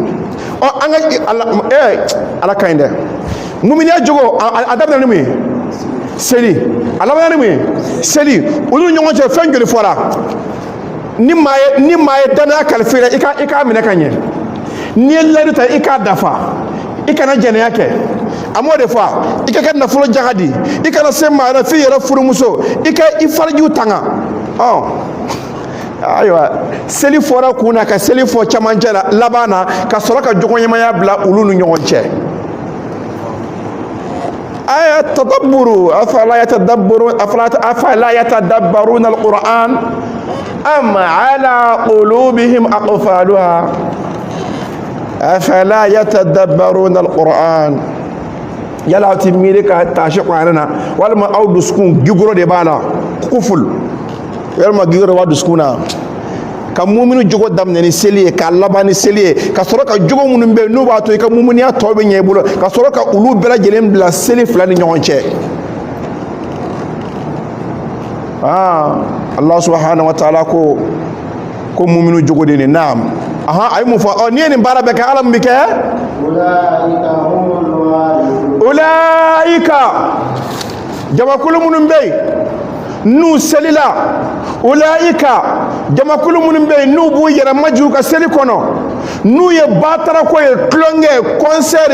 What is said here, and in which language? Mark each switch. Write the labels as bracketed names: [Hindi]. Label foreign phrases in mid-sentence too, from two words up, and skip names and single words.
[Bambara] an ka ala ka ɲi dɛ muminiya jogo a daminɛ ni mun ye seli a laban ni mun ye seli olu ɲɔgɔn cɛ fɛn joli fɔra ni maa ye danaya kalifa i k'a minɛ ka ɲɛ n'i ye layidu ta i k'a dafa i kana jɛnɛya kɛ a m'o de fɔ i ka kɛ nafolo jaga di i kana se maa wɛrɛ f'i yɛrɛ furumuso i ka i farijiw tanga ayiwa seli fɔra kun na ka seli fɔ camancɛ la laban na ka sɔrɔ ka jogoɲɛmaya bila olu ni ɲɔgɔn cɛ aya tadabburu [Arabic] أفلا يتدبرون القرآن أم على قلوبهم أقفالها أفلا يتدبرون القرآن [Bambara] yala ti miiri ka taasi qur'an na walima aw dusukun gigoro de b'a la kuful walima gigoro b'a dusukun na ka muminu jogo daminɛ ni seli ye k'a laban ni seli ye ka sɔrɔ ka jogo minnu bɛ yen n'u b'a to i ka muminiya tɔ bɛ ɲɛ i bolo ka sɔrɔ ka olu bɛɛ lajɛlen bila seli fila ni ɲɔgɔn cɛ [Arabic] الله سبحانه وتعالى [Bambara] ko muminu jogo de ni naam a ye mun fɔ n'i ye nin baara bɛɛ kɛ ala mun bɛ kɛ ulaika jamakulu minnu bɛ yen n'u selila ulaika jamakulu minnu bɛ yen n'u b'u yɛrɛ majigin ka seli kɔnɔ n'u ye batarako ye tulonkɛ concert